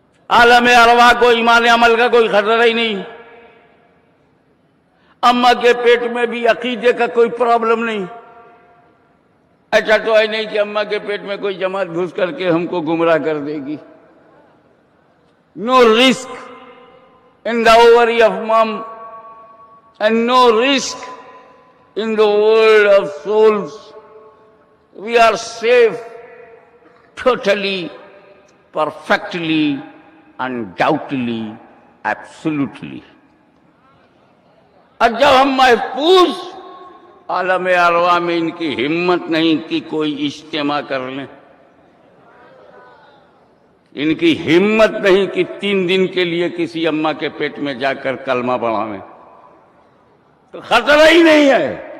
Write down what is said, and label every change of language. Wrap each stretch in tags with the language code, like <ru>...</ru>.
<ur>عالم ارواح کو ایمان عمل کا کوئی خطرہ ہی نہیں، اماں کے پیٹ میں بھی عقیدے کا کوئی پرابلم نہیں۔ ایسا تو ہے نہیں کہ اماں کے پیٹ میں کوئی جماعت گھس کر کے ہم کو گمراہ کر دے گی۔</ur> <en>No risk in the ovary of mom and no risk in the world of souls. We are safe totally, perfectly, undoubtedly, absolutely.</en> <ur>اور جب ہم محفوظ عالم ارواح میں ان کی ہمت نہیں کہ کوئی اجتماع کر لیں، ان کی ہمت نہیں کہ 3 دن کے لیے کسی اماں کے پیٹ میں جا کر کلمہ پڑھائیں، تو خطرہ ہی نہیں ہے.</ur>